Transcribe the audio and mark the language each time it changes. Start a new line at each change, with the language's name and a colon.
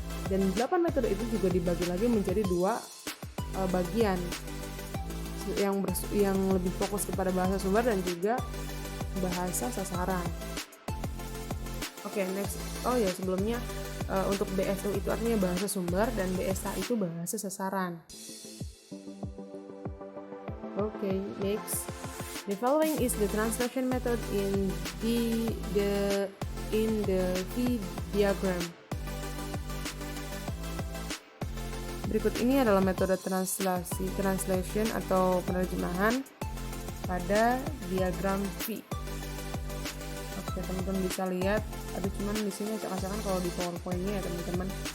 Indonesian: Dan 8 metode itu juga dibagi lagi menjadi 2 bagian yang lebih fokus kepada bahasa sumber dan juga bahasa sasaran. Oke, next. Oh ya, sebelumnya untuk BSU itu artinya bahasa sumber dan BSA itu bahasa sasaran. Oke, next.
English: The following is the translation method in the V diagram.
Indonesian: Berikut ini adalah metode translation atau penerjemahan pada diagram V. Oke, teman-teman bisa lihat, ada cuman di sini acak-acakan kalau di PowerPoint-nya ya teman-teman.